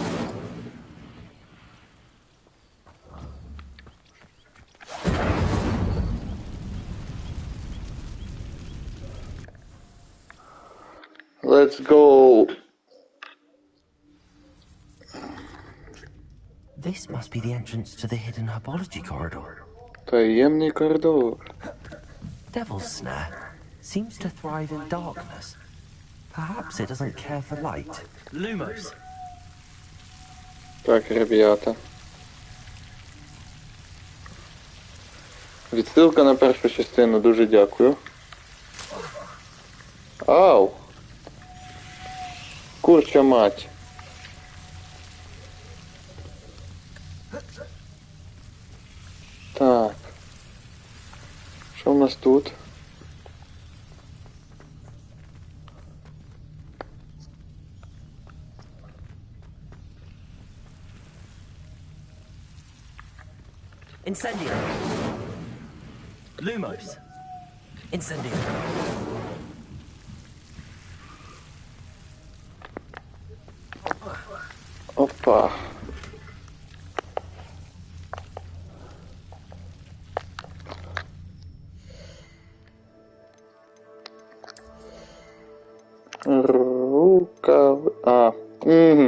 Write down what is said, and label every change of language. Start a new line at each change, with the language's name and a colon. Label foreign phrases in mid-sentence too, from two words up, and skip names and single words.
English: Let's go. This must be the entrance to the hidden herbology corridor.
Ukrainian: Таємний коридор.
English: Devil's snare seems to thrive in darkness. Perhaps it doesn't care for light.
Latin: Lumos.
Ukrainian: Так, ребята. Відсилка на першу частину, дуже дякую. Ау! Курча мать. Так. Що в нас тут?
Latin: Incendio. Lumos. Incendio.
Ukrainian: Опа. Рукав... А. Угу.